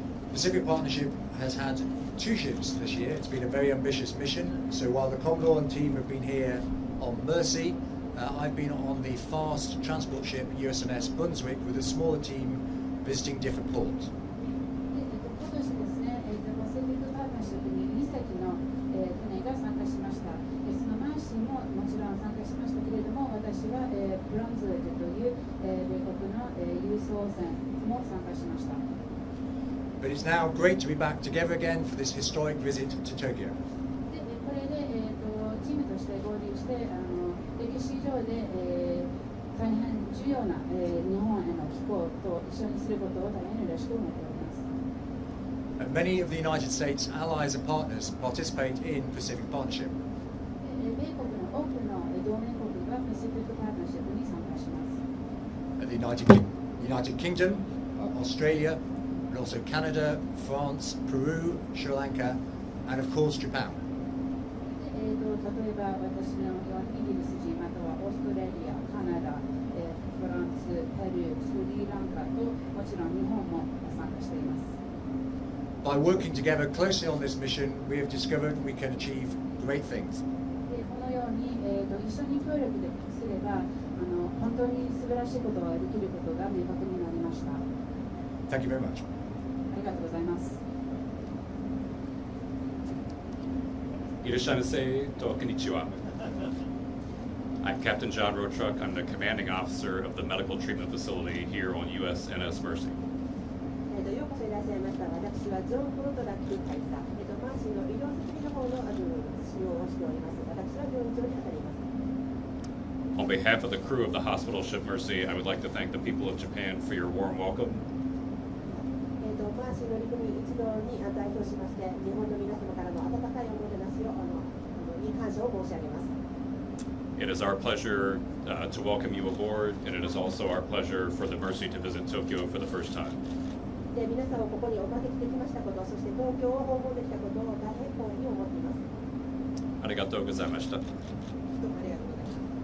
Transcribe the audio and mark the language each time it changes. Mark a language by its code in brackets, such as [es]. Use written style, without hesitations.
[en] Pacific Partnership has had 2 ships this year. It's been a very ambitious mission. So while the Commodore and team have been here on Mercy, I've been on the fast transport ship USNS Brunswick with a smaller team visiting different ports. [ja] 今年ですね、パシフィック・パートナーシップに2隻の船が参加しました。そのマーシーももちろん参加しましたけれども、私はブロンズウェクという米国の輸送船も参加しました。 [en] But it's now great to be back together again for this historic visit to Tokyo. [ja] でこれで、チームとして合流して、歴史上で、大変重要な、日本への寄港と一緒にすることを大変嬉しく思っております。 [en] And many of the United States allies and partners participate in Pacific Partnership. [ja] 米国の多くの同盟国がパシフィック・パートナーシップに参加します。 [en] The United Kingdom, Australia, and also Canada, France, Peru, Sri Lanka, and of course Japan. [ja] 例えば私のようにイギリス人、またはオーストラリア、カナダ、フランス、ペルー、スリランカともちろん日本も参加しています。 [en] By working together closely on this mission, we have discovered we can achieve great things. [ja] このように、一緒に協力すれば本当に素晴らしいことができることが明確になりました。 [en] Thank you very much. [ja] ありがとうございます。いらっしゃいませと、こんにちは。 [en] I'm Captain John Rotruck. I'm the commanding officer of the medical treatment facility here on USNS Mercy. [ja] ようこそいらっしゃいました。私はジョン・フロトラック大佐、マーシーの医療設備の方の使用をしております。私は病院長に当たります。 [en] On behalf of the crew of the hospital ship Mercy, I would like to thank the people of Japan for your warm welcome. [ja] マーシー乗組一同に代表しまして、日本の皆様からの温かいおもてなしをに感謝を申し上げます。 [en] It is our pleasure to welcome you aboard, and it is also our pleasure for the Mercy to visit Tokyo for the first time. [ja] で皆さんをここにお招きできましたこと、そして東京を訪問できたことを大変光栄に思っています。ありがとうございました。どうもありがとうございます。